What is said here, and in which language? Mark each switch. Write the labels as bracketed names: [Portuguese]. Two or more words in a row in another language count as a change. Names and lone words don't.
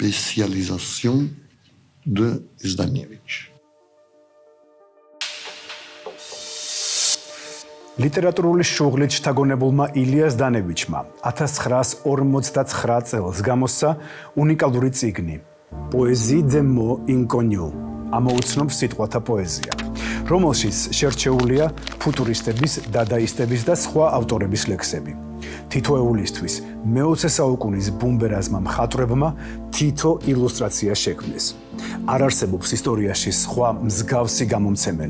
[Georgian] ლიტერატურული შუღლით შთაგონებულმა ილია ზდანევიჩმა 1959 წელს გამოსცა უნიკალური წიგნი Poésie des mots inconnus. ამოუცნობ სიტყვათა პოეზია, რომელშიც შერჩეულია ფუტურისტების, დადაისტების და სხვა ავტორების ლექსები. თითოეულისთვის მე-20 საუკუნის ბუმბერაზმა მხატვრებმა თითო ილუსტრაცია შექმნეს. არ არსებობს ისტორიაში სხვა მსგავსი გამომცემელი.